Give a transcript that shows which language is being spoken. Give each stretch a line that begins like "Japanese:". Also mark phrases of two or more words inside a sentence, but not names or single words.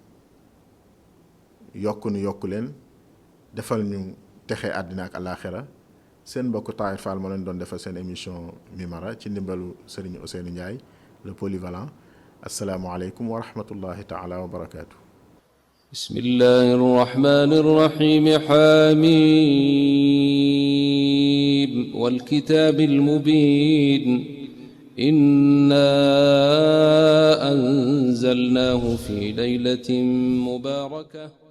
Wolof: yokk leen defal ñu texe àddina ak alaaxira seen mbokk Tahir Fall moo leen doon defal seen émission Mimara ci ndimbalu Serigne Ousseynou Ndiaye
French: le polyvalent
Arabic: السلام عليكم ورحمة الله تعالى وبركاته. بسم الله الرحمن الرحيم حم والكتاب المبين إنا أنزلناه في ليلة مباركة